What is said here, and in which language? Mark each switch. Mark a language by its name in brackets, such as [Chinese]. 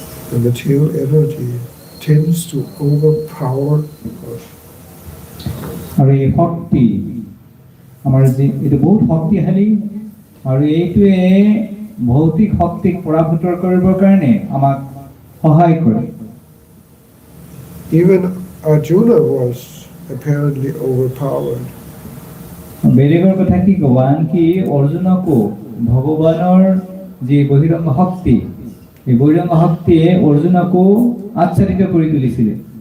[English] The material energy tends to overpower us. [Assamese] আৰু এই শক্তি আমাৰ যে এইটো বহুত শক্তিশালী আৰু এইটোৱে ভৌতিক শক্তিক পৰাভূত কৰিবৰ কাৰণে আমাক সহায় কৰে [English] Even Arjuna was apparently overpowered. [Assamese] বেলেগৰ কথা কি ক'ব আনকি অৰ্জুনকো ভগৱানৰ যি বহিৰংগ শক্তি এই বহিৰংগ শক্তিয়ে অৰ্জুনকো আচ্ছাদিত কৰি তুলিছিলে